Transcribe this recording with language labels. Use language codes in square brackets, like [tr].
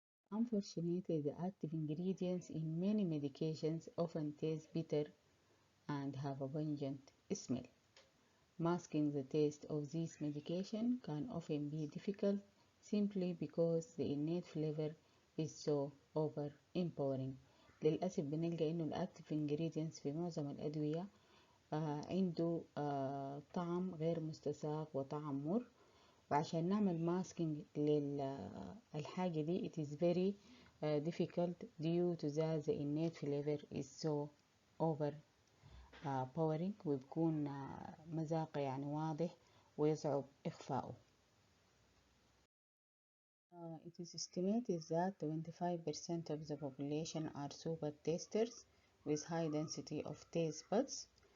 [en] Unfortunately, the active ingredients in many medications often taste bitter and have a pungent smell. Masking the taste of these medications can often be difficult simply because the innate flavor is so overpowering. [ar] للأسف بنلقى إنه الأكتيف ingredients في معظم الأدوية عنده طعم غير مستساغ وطعم مر, وعشان نعمل ماسكينج للحاجة دي [en] it is very difficult due to that the innate flavor is so overpowering, [ar] وبيكون مذاقه يعني واضح ويصعب إخفاؤه. [en] It is estimated that 25% of the population are super tasters with high density of taste buds.